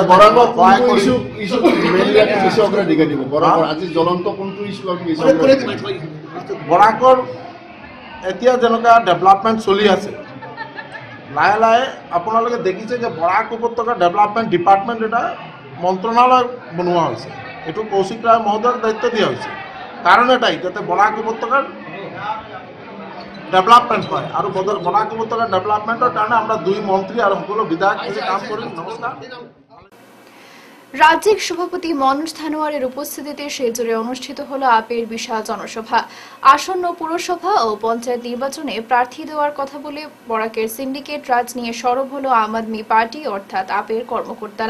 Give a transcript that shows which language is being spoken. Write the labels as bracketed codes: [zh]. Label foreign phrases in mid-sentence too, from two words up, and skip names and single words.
[as] বৰাকৰ এতিয়া যেনেকুৱা ডেভেলপমেণ্ট চলি আছে, লাহে লাহে আপোনালোকে দেখিছে যে বৰাক উপত্যকা [en] development department [as] এটা মন্ত্ৰণালয় বনোৱা হৈছে। এইটো কৌশিক ৰায় মহোদয়ক দায়িত্ব দিয়া হৈছে, কাৰণ এটাই যাতে বৰাক উপত্যকাৰ ডেভেলপমেণ্ট হয়। আৰু বৰাক উপত্যকাৰ ডেভেলপমেণ্টৰ কাৰণে [bn] আমরা 2 মন্ত্রী আর সকলো বিধায়ক মিলে কাম করি। নমস্কার। রাজ্যিক সভাপতি মনোজ ধানোয়ারের উপস্থিতিতে শিলচরে অনুষ্ঠিত হল আপের বিশাল জনসভা। আসন্ন পুরসভা ও পঞ্চায়েত নির্বাচনে প্রার্থী দেওয়ার কথা বলে বরাকের সিন্ডিকেট রাজ নিয়ে সরব হল আম আদমি পার্টি অর্থাৎ আপের কর্মকর্তারা।